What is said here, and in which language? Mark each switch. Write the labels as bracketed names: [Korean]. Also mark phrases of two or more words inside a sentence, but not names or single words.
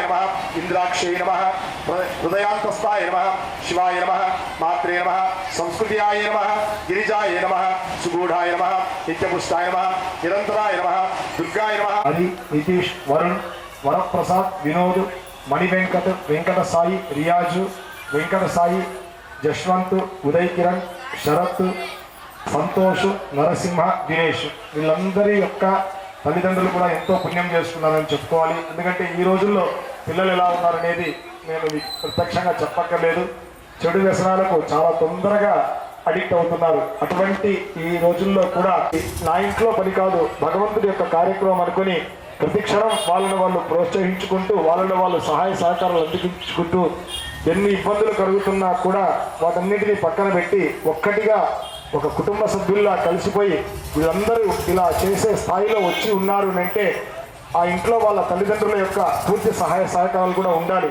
[Sanskrit] नमः इन्द्राक्षे नमः हृदयान्तस्ताय नमः शिवाय नमः मात्रे नमः संस्कृत्याय नमः गिरिजाय नमः सुगूढ़ाय नमः नित्यपुष्टाय नमः निरंतराय नमः दुर्गाय नमः हरि नितीश वरुण वरप्रसाद विनोद मणिवेंकट वेंकट साई रियाजु वेंकट साई जशवंत उदय किरण शरత్ సంతోష్ నరసింహ దినేష్ [Telugu] వీళ్ళందరి యొక్క తల్లిదండ్రులు కూడా ఎంతో పుణ్యం చేసుకున్నారని చెప్పుకోవాలి. ఎందుకంటే ఈ రోజుల్లో పిల్లలు ఎలా ఉన్నారనేది నేను ప్రత్యక్షంగా చెప్పక్కర్లేదు. చెడు వ్యసనాలకు చాలా తొందరగా అడిక్ట్ అవుతున్నారు. అటువంటి ఈ రోజుల్లో కూడా నా ఇంట్లో పని కాదు భగవంతుడి యొక్క కార్యక్రమం అనుకుని ప్రతి క్షణం వాళ్ళని వాళ్ళు ప్రోత్సహించుకుంటూ వాళ్ళని వాళ్ళు సహాయ సహకారాలు అందించుకుంటూ ఎన్ని ఇబ్బందులు కలుగుతున్నా కూడా వాటన్నిటినీ పక్కన పెట్టి ఒక్కటిగా ఒక కుటుంబ సభ్యుల్లా కలిసిపోయి వీళ్ళందరూ ఇలా చేసే స్థాయిలో వచ్చి ఉన్నారు అంటే ఆ ఇంట్లో వాళ్ళ తల్లిదండ్రుల యొక్క పూర్తి సహాయ సహకారాలు కూడా ఉండాలి.